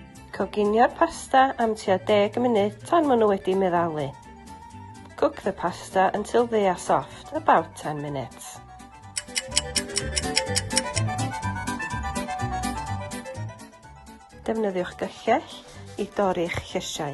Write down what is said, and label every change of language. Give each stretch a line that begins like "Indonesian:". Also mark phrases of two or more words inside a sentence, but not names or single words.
Welsh: Coginio'r pasta am tua 10 munud tan maen nhw wedi meddalu.
English: Cook the pasta until they are soft, about 10 minutes.
Welsh: Defnyddiwch gyllell i dorri'ch llysiau.